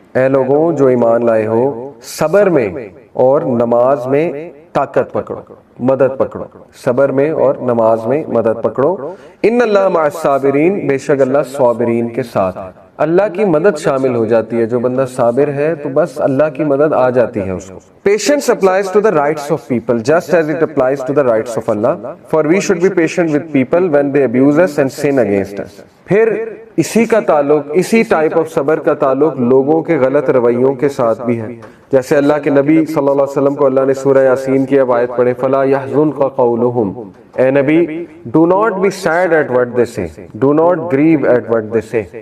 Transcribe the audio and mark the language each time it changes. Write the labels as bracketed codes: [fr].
[ur] اے لوگوں جو ایمان لائے ہو، صبر میں اور نماز میں طاقت پکڑو، مدد پکڑو. صبر میں اور نماز میں مدد پکڑو. [ar] ان اللہ مع الصابرین، [ur] بے شک اللہ صابرین کے ساتھ. اللہ کی مدد شامل ہو جاتی ہے، جو بندہ صابر ہے تو بس اللہ کی مدد آ جاتی ہے اس کو. [en] Patience applies to the rights of people just as it applies to the rights of Allah. For we should be patient with people when they abuse us and sin against us. [ur] پھر اسی کا تعلق، اسی type of صبر کا تعلق لوگوں کے غلط رویوں کے ساتھ بھی ہے. جیسے اللہ کے نبی صلی اللہ علیہ وسلم کو اللہ نے سورہ یاسین کی آیت پڑھے، [ar] فَلَا يَحْزُنْكَ قَوْلُهُمْ، [ur] اے نبی [en] do not be sad at what they say, [ur] do not grieve at what they say.